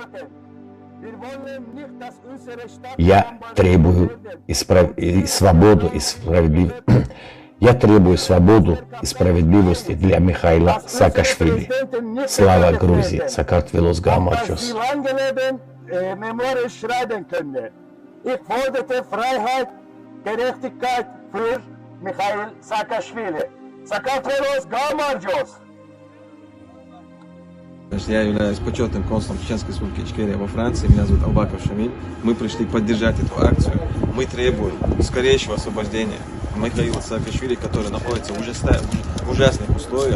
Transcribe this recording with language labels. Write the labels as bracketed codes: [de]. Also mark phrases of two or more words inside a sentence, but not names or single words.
[ru] Я требую свободу и справедливость. Я требую свободу и справедливости для Михаила Саакашвили. Слава Грузии! [ka] საქართველოს გაუმარჯოს! [de] Ich forderte Freiheit, Gerechtigkeit für Михаил Саакашвили. [ka] საქართველოს გაუმარჯოს! [ru] Я являюсь почетным консулом Чеченской республики Ичкерия во Франции. Меня зовут Албаков Шамиль. Мы пришли поддержать эту акцию. Мы требуем скорейшего освобождения Михаила Саакашвили, который находится в ужасных условиях.